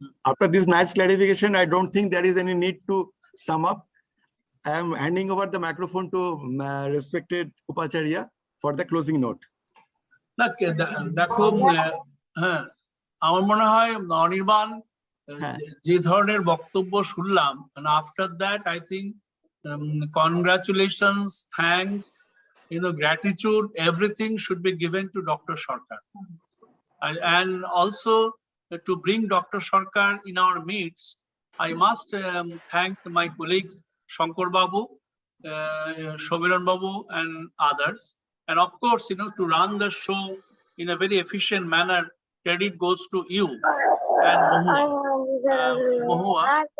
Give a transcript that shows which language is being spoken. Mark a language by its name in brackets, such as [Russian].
[English] After this nice clarification, I don't think there is any need to sum up. I am handing over the microphone to respected Upacharya for the closing note. [Bangla] না দেখো, হ্যাঁ আমার মনে হয় অনির্বাণ যে ধরনের বক্তব্য শুনলাম, [English] After that I think congratulations, thanks, gratitude, everything should be given to Dr. Sarkar. And also to bring Dr. Sarkar in our midst, I must thank my colleagues Shankar Babu, Shobiran Babu, and others. And of course, to run the show in a very efficient manner, credit goes to you and Mohua.